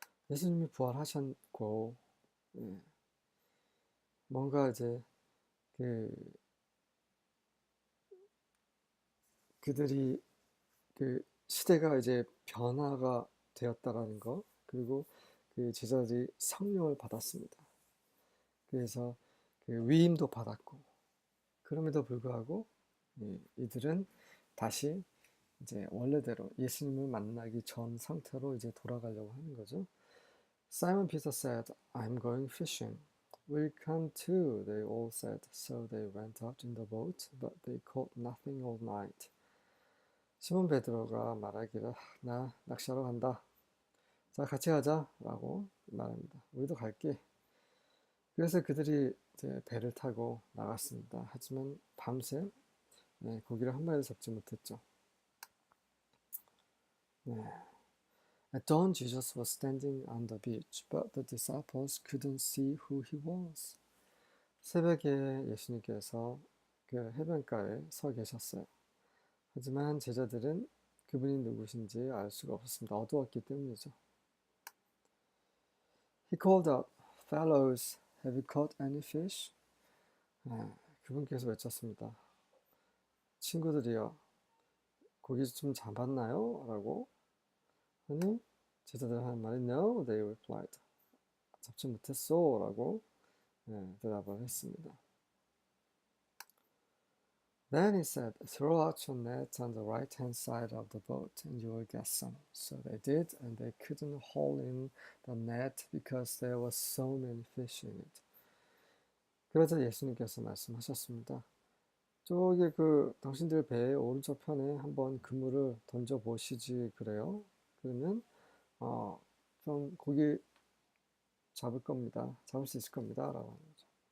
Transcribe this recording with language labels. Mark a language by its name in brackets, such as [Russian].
[Korean] 예수님이 부활하셨고 뭔가 이제 그들이 시대가 이제 변화가 되었다라는 거, 그리고 그 제자들이 성령을 받았습니다. 그래서 위임도 받았고, 그럼에도 불구하고 이들은 다시 이제 원래대로 예수님을 만나기 전 상태로 이제 돌아가려고 하는 거죠. [English] Simon Peter said, I'm going fishing. We'll come too, they all said. So they went out in the boat, but they caught nothing all night. [Korean] 시몬 베드로가 말하기를 나 낚시하러 간다. 자, 같이 가자 라고 말합니다. 우리도 갈게. 그래서 그들이 이제 배를 타고 나갔습니다. 하지만 밤새 고기를 한 마리도 잡지 못했죠. [English] At dawn, Jesus was standing on the beach, but the disciples couldn't see who he was. [Korean] 새벽에 예수님께서 그 해변가에 서 계셨어요. 하지만 제자들은 그분이 누구신지 알 수가 없었습니다. 어두웠기 때문이죠. [English] He called out, Fellows, have you caught any fish? [Korean] 그분께서 외쳤습니다. 친구들이여, 고기 좀 잡았나요? 라고 하니 제자들 하는 말이 [English] No, they replied. [Korean] 잡지 못했어 라고 대답을 했습니다. [English] Then he said, throw out your net on the right-hand side of the boat and you will get some. So they did, and they couldn't haul in the net because there were so many fish in it. [Korean] 그러자 예수님께서 말씀하셨습니다. 저기 당신들 배의 오른쪽 편에 한번 그물을 던져 보시지 그래요? 그러면 좀 고기 잡을 겁니다. 잡을 수 있을 겁니다. 라고 하는 거죠.